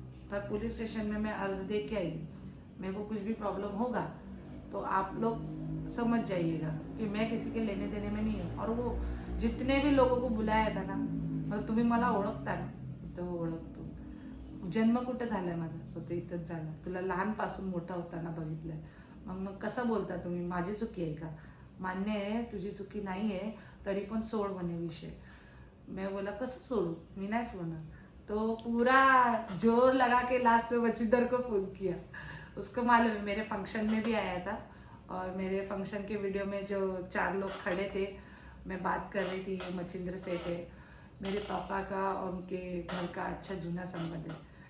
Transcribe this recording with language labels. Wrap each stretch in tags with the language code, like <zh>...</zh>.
<hi>पर police station में मैं अर्ज दे के आई, मेरे को कुछ भी प्रॉब्लम होगा तो आप लोग समझ जाइएगा कि मैं किसी के लेने देने में नहीं हूँ। और वो जितने भी लोगों को बुलाया था ना, मतलब</hi> <mr>तुम्ही मला ओळखता ना, तो ओळखतो, जन्म कुठं झालाय माझा, तो इथंच झाला, तुला लहानपासून मोठा होताना बघितलंय, मग कसं बोलता तुम्ही, माझी चुकी आहे का? मान्य आहे तुझी चुकी नाही आहे, तरी पण सोड म्हणे विषय.</mr> <hi>मैं बोला</hi> <mr>कसं सोडू, मी नाही सोडणार.</mr> <hi>तो पूरा जोर लगा के लास्ट में बचिंदर को फोन किया. उसको मालूम है मेरे फंक्शन में भी आया था, और मेरे फंक्शन के वीडियो में जो 4 लोग खड़े थे, मैं बात कर रही थी, मचिंद्र से थे. मेरे पापा का और उनके घर का अच्छा जूना संबंध है.</hi>